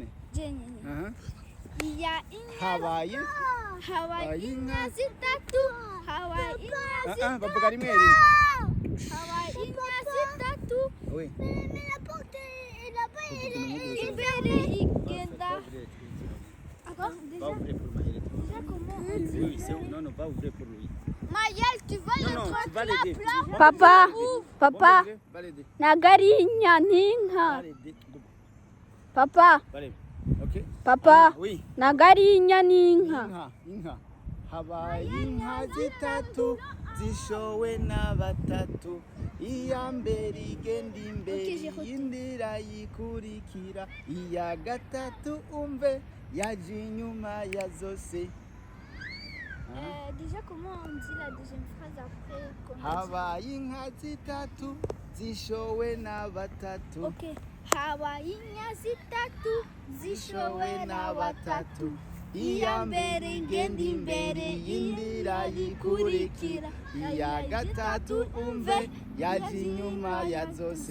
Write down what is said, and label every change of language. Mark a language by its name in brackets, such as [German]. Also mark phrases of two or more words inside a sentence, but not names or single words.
[Rundi] Jenyene. Iya inka. Habaye inka zitatu. Habaye inka zitatu. Bavuga rimwe rimwe. Habaye inka zitatu. Oui. Imbere igenda. [French] Va ouvrir pour Maëlle. Oui, non, va ouvrir pour lui. Maëlle, tu vas le trotter plat. [Rundi] Papa, nagarinya n'inka. Papa, okay. Papa, oui. Nagarinya n'inka. Inka. Habaye inka zitatu. Zishowe na batatu. Iya mbere igenda imbere. Yindi irayikurikira. Iya gatatu umve. Yaje inyuma ya zose. [French] Déjà, comment on dit la deuxième phrase après? [Rundi] Habaye inka zitatu. Zishowe na batatu. Ok. Habaye inka zitatu. Zishowe na batatu. Iya mbere igenda imbere. Yindi irayikurikira. Iya gatatu umve. Yaje inyuma ya zose.